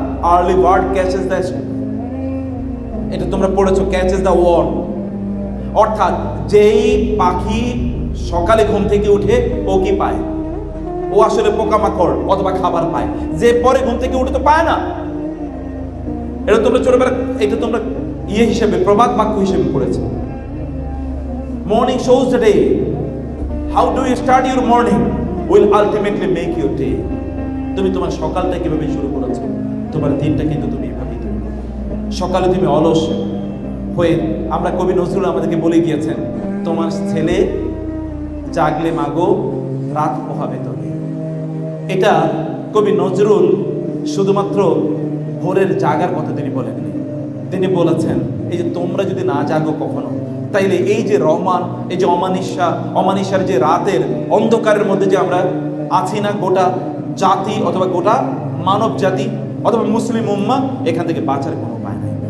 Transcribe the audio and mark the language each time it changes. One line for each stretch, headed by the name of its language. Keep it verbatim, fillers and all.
English: early bird catches the,
Bangla: এটা তোমরা পড়েছো,
English: catches the worm,
Bangla: অর্থাৎ যেই পাখি সকালে ঘুম থেকে উঠে ও কি পায়? ও আসলে পোকামাকড় অথবা খাবার পায়। যে পরে ঘুম থেকে উঠে তো পায় না। এটা তোমরা ছোটবেলা, এটা তোমরা ইয়ে হিসেবে প্রবাদ বাক্য হিসেবে পড়েছো।
English: Morning shows the day. How do you start your morning will ultimately make your day.
Bangla: তুমি তোমার সকালটা কিভাবে শুরু করেছো, তোমার দিনটা কিন্তু তুমি এভাবেই তৈরি করো। সকালে তুমি অলস হয়ে, আমরা কবি নজরুল আমাদেরকে বলে গিয়েছেন, তোমার ছেলে জাগলে মাগো রাত পোহাবে তবে। এটা কবি নজরুল শুধুমাত্র ভোরের জাগার কথা তিনি বলেননি, তিনি বলেছেন এই যে তোমরা যদি না জাগো কখনো, তাইলে এই যে রহমান, এই যে অমানিশা, অমানিশার যে রাতের অন্ধকারের মধ্যে যে আমরা আছি না, গোটা জাতি অথবা গোটা মানব জাতি অথবা মুসলিম উম্মা এখান থেকে বাঁচার কোনো উপায় নাই।